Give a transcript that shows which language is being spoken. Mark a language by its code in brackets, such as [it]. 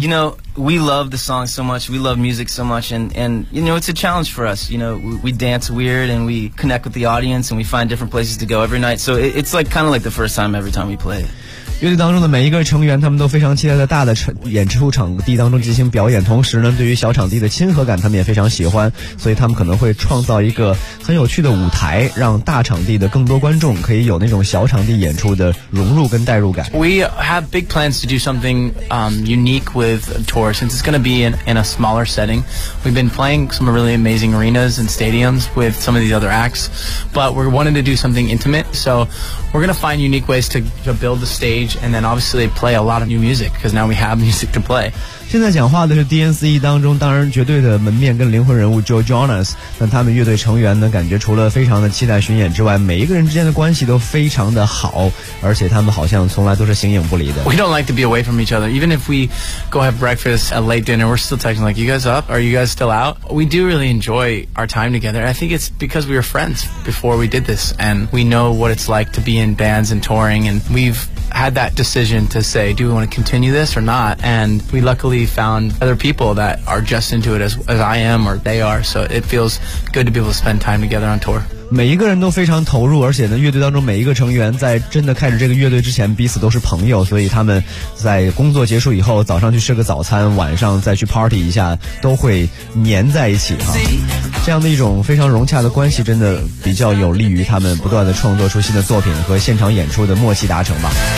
[en] You know, we love the song so much, we love music so much, and you know, it's a challenge for us. You know, we dance weird and we connect with the audience and we find different places to go every night, so it's like kind of like the first time every time we play。 [zh] 乐队当中的每一个成员，他们都非常期待在大的演出场地当中进行表演，同时呢，对于小场地的亲和感他们也非常喜欢，所以他们可能会创造一个很有趣的舞台，让大场地的更多观众可以有那种小场地演出的融入跟代入感。 [en] We have big plans to do something unique with a tour, since it's going to be in a smaller setting. We've been playing some really amazing arenas and stadiums with some of these other acts, but we're wanting to do something intimate, so we're going to find unique ways to build the stage stage, and then obviously they play a lot of new music because now we have music to play. [zh] 现在讲话的是 DNCE 当中当然绝对的门面跟灵魂人物 Joe Jonas。那他们乐队成员呢，感觉除了非常的期待巡演之外，每一个人之间的关系都非常的好，而且他们好像从来都是形影不离的。 [en] We don't like to be away from each other. Even if we go have breakfast at late dinner, we're still texting like, you guys up? Are you guys still out? We do really enjoy our time together. I think it's because we were friends before we did this, and we know what it's like to be in bands and touring, and we've had that decision to say, do we want to continue this or not? And we luckily found other people that are just into it as I am or they are, so it feels good to be able to spend time together on tour. [zh] 每一个人都非常投入，而且呢，乐队当中每一个成员在真的开始这个乐队之前彼此都是朋友，所以他们在工作结束以后早上去吃个早餐，晚上再去 party 一下，都会黏在一起哈。这样的一种非常融洽的关系真的比较有利于他们不断的创作出新的作品和现场演出的默契达成吧。